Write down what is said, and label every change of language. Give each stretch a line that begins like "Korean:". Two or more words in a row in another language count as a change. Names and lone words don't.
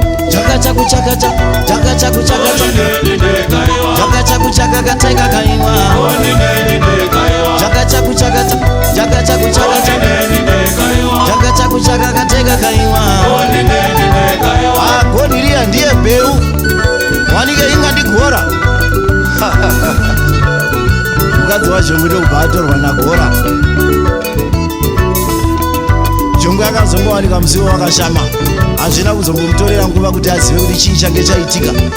Shona: Chaka chaku chaka cha, chaka chaku chaka cha. Chaka chaku chaka ka teka kaiwa. Chaka chaku chaka cha, chaka chaku chaka cha. Chaka chaku chaka ka teka kaiwa. Ah, goni riya ndiye Bheru. Wanike inga ndigora. Mukadzi waZhongo ndokubva atorwa naGora. Zhongo yakazongowanika musiwo wakashama. Hazvina kuzombomutorera nguva kuti azive kuti chii change chaitika.